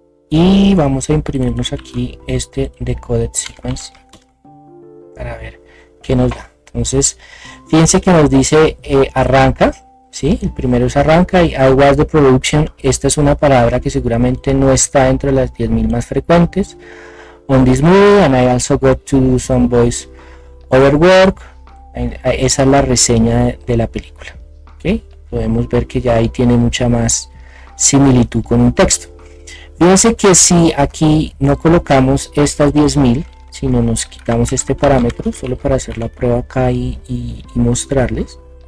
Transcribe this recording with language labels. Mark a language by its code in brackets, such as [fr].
[es] Y vamos a imprimirnos aquí este decoded sequence para ver qué nos da. Entonces fíjense que nos dice arranca, ¿sí? El primero es arranca y [en] I was the production. [es] Esta es una palabra que seguramente no está dentro de las 10.000 más frecuentes. [en] On this movie, and I also got to do some voice over work. [es] Esa es la reseña de la película, ¿okay? Podemos ver que ya ahí tiene mucha más similitud con un texto. Fíjense que si aquí no colocamos estas 10.000, sino nos quitamos este parámetro solo para hacer la prueba acá y mostrarles.